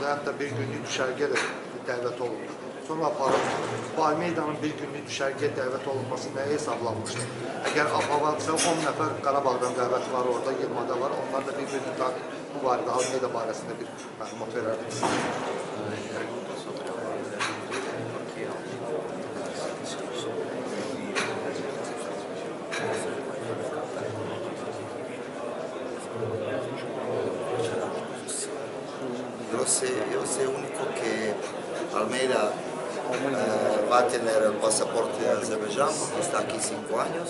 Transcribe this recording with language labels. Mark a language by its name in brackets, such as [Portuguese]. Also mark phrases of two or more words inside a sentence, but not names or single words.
[Azerbaijani] Hətta bir günlük düşərgə də dəvət olundu. Sonra aparıb bu Almeydanın bir günlük düşərgə dəvət olunması nəyə hesablanmışdı? Əgər Abhavadsa 10 nəfər Qarabağdan dəvət var, orada 20'da var. Onlar da bir-birini bu barədə Almeyda barəsində bir məlumat verərdi. [Spanish] Yo sé único que Almeida va a tener el pasaporte de Azerbaiyán porque está aquí 5 años.